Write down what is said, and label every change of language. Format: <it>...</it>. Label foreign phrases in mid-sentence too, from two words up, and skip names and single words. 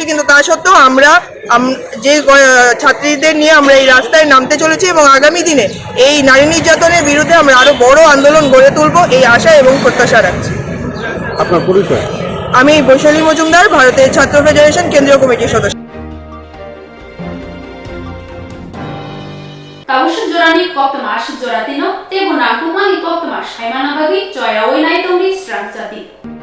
<bn>কিন্তু তা সত্ত্বেও আমরা যে ছাত্রীদের নিয়ে আমরা এই রাস্তায় নামতে চলেছি এবং আগামী দিনে এই নারী নির্যাতনের বিরুদ্ধে আমরা আরো বড় আন্দোলন গড়ে তুলব এই আশা এবং প্রত্যাশা রাখছি। আপনার পরিচয়? আমি বৈশালী মজুমদার, ভারতের ছাত্র ফেডারেশন কেন্দ্রীয় কমিটির সদস্য।</bn> <trp>Tawushu jorani Koktwma ashu joratino tebo nakumani Koktwma shaimana bagi joya oinai tongni Swrangchati</trp>